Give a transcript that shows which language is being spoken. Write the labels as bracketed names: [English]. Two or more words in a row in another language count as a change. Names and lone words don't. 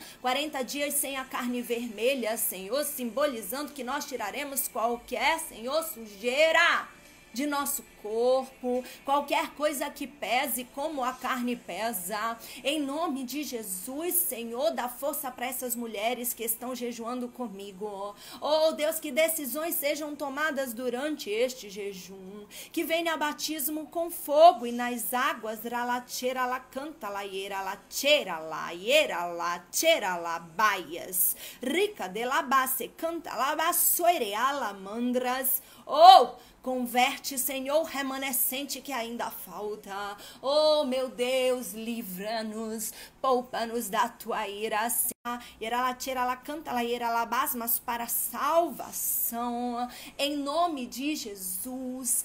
[Portuguese] 40 dias sem a carne vermelha, Senhor, simbolizando que nós tiraremos qualquer, Senhor, sujeira de nosso corpo, qualquer coisa que pese como a carne pesa. Em nome de Jesus, Senhor, dá força para essas mulheres que estão jejuando comigo. Oh, Deus, que decisões sejam tomadas durante este jejum, que venha batismo com fogo e nas águas, ralacheira la canta la iera la cheira la iera la cheira la baias, rica de la base canta la basoire ala mandras. Oh, converte, Senhor, o remanescente que ainda falta. Oh, meu Deus, livra-nos, poupa-nos da tua ira. Mas para salvação, em nome de Jesus.